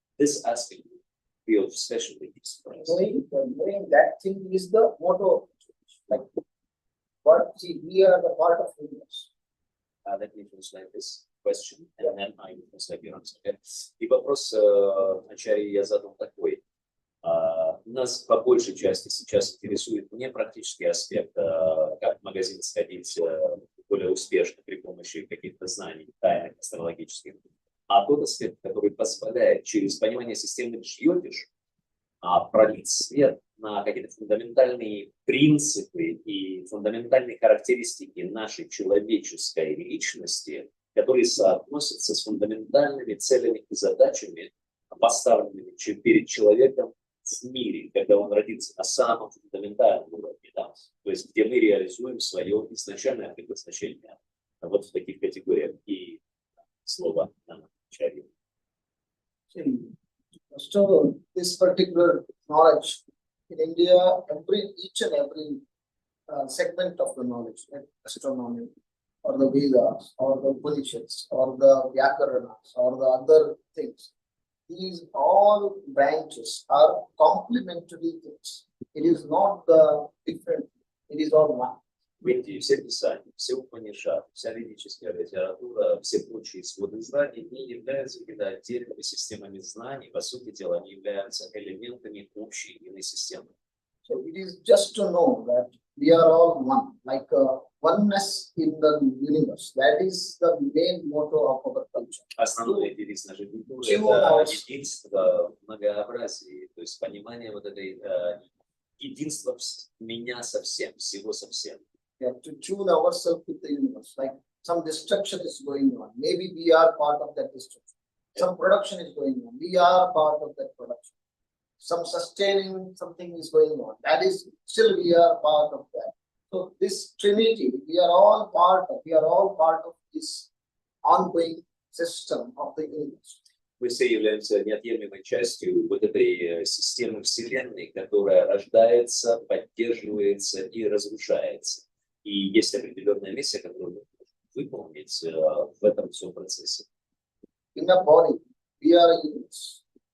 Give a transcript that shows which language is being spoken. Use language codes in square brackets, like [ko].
[en] This aspect we of especially expressed. Knowing that thing is the motto. Like, but see, we are the part of the universe. Let me translate this question, and then I will translate your answer. Okay? [ru] И вопрос Ачарьи я задал такой. Нас по большей части сейчас интересует не практический аспект, как в магазин сходить более успешно при помощи каких-то знаний, тайных, астрологических, а тот аспект, который позволяет через понимание системы Джйотиш пролить свет на какие-то фундаментальные принципы и фундаментальные характеристики нашей человеческой личности, которые соотносятся с фундаментальными целями и задачами, поставленными перед человеком в мире, когда он родится на самом фундаментальном уровне, да? То есть где мы реализуем свое изначальное предназначение. Вот в таких категориях и слово Ачарьи. [en] So this particular knowledge in India, each and every segment of the knowledge, like astronomy, or the Vedas, or the Upanishads, or the Vyakaranas, or the other things, these all branches are complementary things. It is not the different, it is all one. [ru] В Индии все писания, все Упанишады, вся ведическая литература, все прочие своды знаний не являются какими-то отдельными системами знаний, по сути дела, они являются элементами общей единой системы. [en] So it is just to know that we are all one, like oneness in the universe. That is the main motto of our culture. [ru] Основной девиз нашей культуры Чего это нас- единство в многообразии, то есть понимание вот этой единства меня со всем, всего со всем. [en] We have to tune ourselves with the universe. Like some destruction is going on. Maybe we are part of that destruction. Some production is going on. We are part of that production. Some sustaining something is going on. That is still we are part of that. So this Trinity, we are all part of this ongoing system of the universe. [ru] Мы все являемся неотъемлемой частью вот этой системы Вселенной, которая рождается, поддерживается и разрушается. И есть определенная миссия, которую мы можем выполнить в этом всем процессе. [en] In the body, we are a universe.